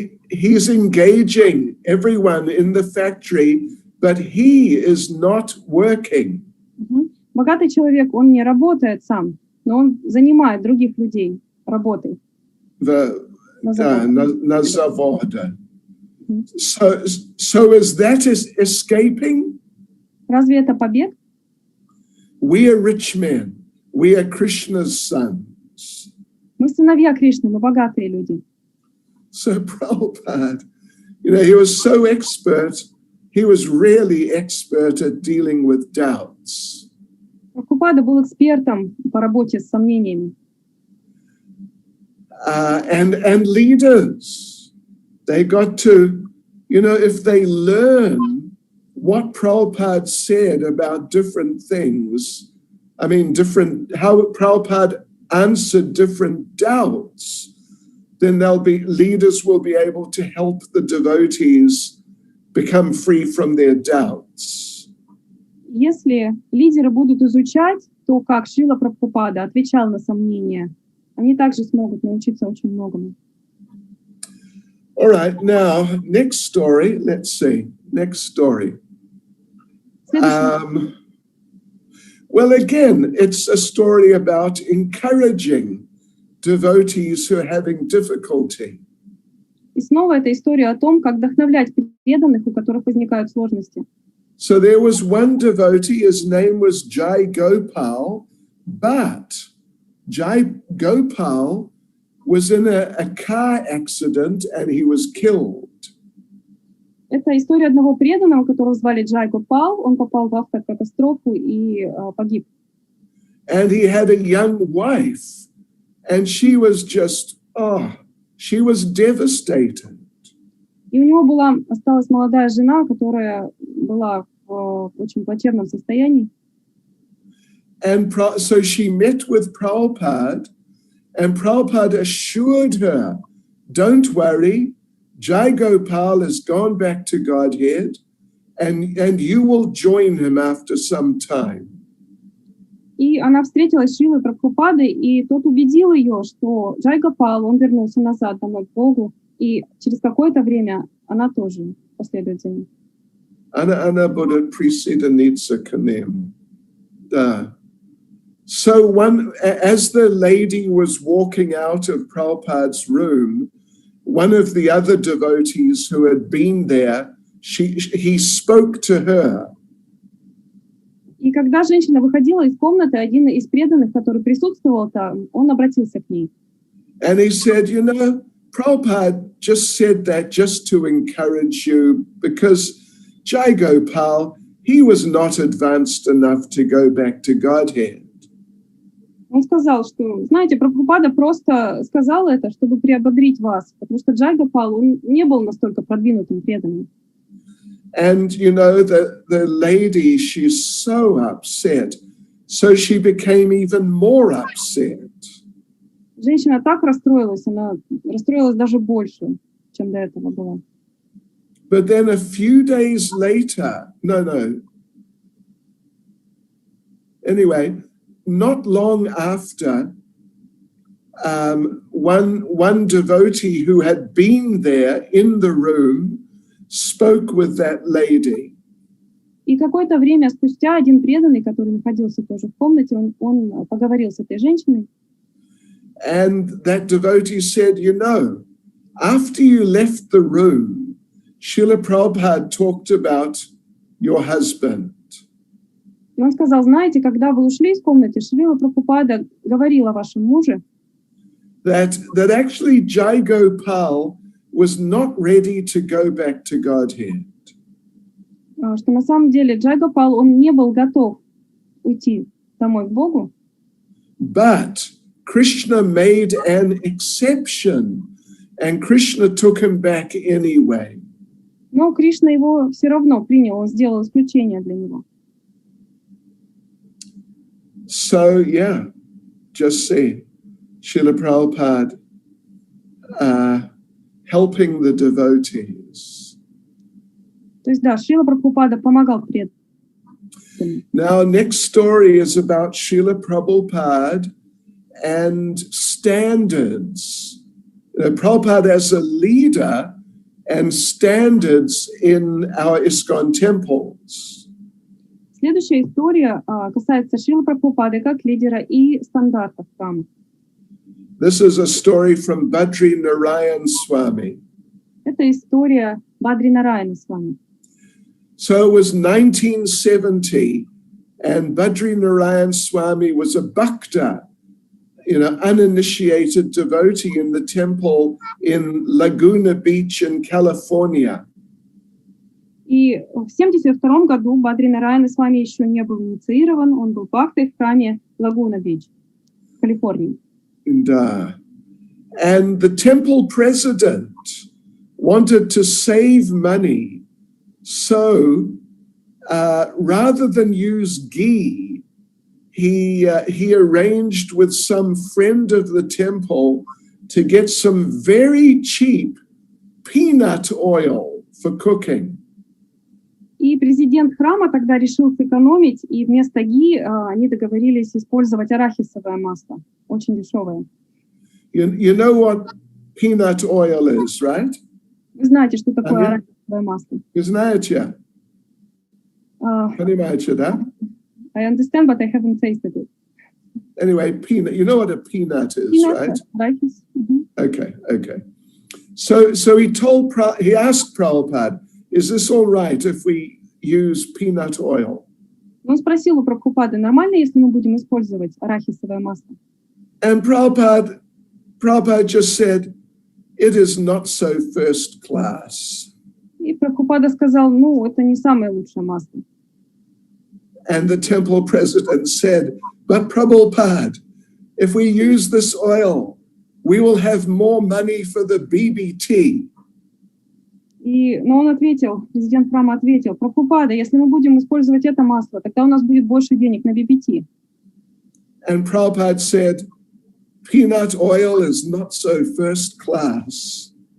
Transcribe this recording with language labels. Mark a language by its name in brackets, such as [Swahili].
[English] He's engaging everyone in the factory, but he is not working. [Russian] Богатый человек, он не работает сам, но он занимает других людей работой. На заводе. [English] So is that escaping? [Russian] Разве это побег? [English] We are rich men. We are Krishna's sons. [Russian] Мы сыновья Кришны, мы богатые люди. [English] So Prabhupada, he was so expert. He was really expert at dealing with doubts. [Russian] Прабхупада был экспертом по работе с сомнениями. [English] And leaders, they got to, if they learn what Prabhupada said about different things, how Prabhupada answered different doubts, then leaders will be able to help the devotees become free from their doubts. [Russian] Если лидеры будут изучать то, как Шрила Прабхупада отвечал на сомнения, они также смогут научиться очень многому. [English] All right, now, next story. Let's see. Next story. Well, again, it's a story about encouraging devotees who are having difficulty. [Russian] И снова это история о том, как вдохновлять преданных, у которых возникают сложности. [English] So there was one devotee, his name was Jai Gopal, but Jai Gopal was in a car accident and he was killed. [Russian] Это история одного преданного, которого звали Джай Гопал. Он попал в автокатастрофу и погиб. [English] And he had a young wife, and she was just, she was devastated. [Russian] И у него осталась молодая жена, которая была в очень плачевном состоянии. [English] And so she met with Prabhupada, and Prabhupada assured her, don't worry, Jai Gopal has gone back to Godhead, and you will join him after some time. [Russian] И она встретилась с Шрилой Прабхупадой, и тот убедил ее, что Джай Гопал, он вернулся назад домой к Богу, и через какое-то время она тоже последует за ним. Ana Buddha precedenitsa kanem. [English] So as the lady was walking out of Prabhupada's room, one of the other devotees who had been there, he spoke to her. [Russian] И когда женщина выходила из комнаты, один из преданных, который присутствовал там, он обратился к ней. [English] And he said, you know, Prabhupada just said that just to encourage you, because Jai Gopal, he was not advanced enough to go back to Godhead. [Russian] Он сказал, что, знаете, Прабхупада просто сказал это, чтобы приободрить вас, потому что Джай Гопал, он не был настолько продвинутым преданным. [English] And, you know, the lady, she's so upset, so she became even more upset. [Russian] Женщина так расстроилась, она расстроилась даже больше, чем до этого была. [English] But then a few days later, anyway, not long after, one devotee who had been there in the room spoke with that lady. [Russian] И какое-то время спустя один преданный, который находился тоже в комнате, он поговорил с этой женщиной. [English] And that devotee said, you know, after you left the room, Srila Prabhupada talked about your husband. [Russian] И он сказал, знаете, когда вы ушли из комнаты, Шрила Прабхупада говорил о вашем муже. [English] That actually Jai Gopal was not ready to go back to Godhead. [Russian] Что на самом деле Джай Гопал, он не был готов уйти домой к Богу. [English] But Krishna made an exception, and Krishna took him back anyway. [Russian] Но Кришна его все равно принял, он сделал исключение для него. [English] So, yeah, just see, Srila Prabhupada helping the devotees. [Russian] То есть, да, Шрила Прабхупада помогал преданным. [English] Now, next story is about Srila Prabhupada and standards. Prabhupada as a leader and standards in our ISKCON temples. [Russian] Следующая история касается Шрилы Прабхупады как лидера и стандартов храма. [English] This is a story from Bhakti Chайтанья Свами. [Russian] Это история Бхакти Чайтанья Свами. [English] So it was 1970, and Bhakti Chайтанья Swami was a bhakta, uninitiated devotee in the temple in Laguna Beach in California. [Russian] И в 1972 году Бхакти Чайтанья Свами еще не был инициирован, он был бхактой в храме Лагуна-Бич в Калифорнии. [English] And the temple president wanted to save money, so rather than use ghee, he arranged with some friend of the temple to get some very cheap peanut oil for cooking. [Russian] И президент храма тогда решил сэкономить, и вместо ги они договорились использовать арахисовое масло, очень дешевое. [English] You know what peanut oil is, right? [Russian] Вы знаете, что такое арахисовое масло? Вы знаете? Понимаете, да? [English] I understand, but I haven't tasted it. Anyway, peanut. You know what a peanut is, Peanut, right? Arachis. Okay. So he asked Prabhupada, is this all right if we use peanut oil? [Russian] Он спросил у Прабхупады, нормально, если мы будем использовать арахисовое масло? [English] And Prabhupada just said, it is not so first class. [Russian] И Прабхупада сказал, это не самое лучшее масло. [English] And the temple president said, but Prabhupada, if we use this oil, we will have more money for the BBT. [Russian] Но он ответил, президент храма ответил, Прабхупада, если мы будем использовать это масло, тогда у нас будет больше денег на BBT. [English] And Prabhupada said, peanut oil is not so first class.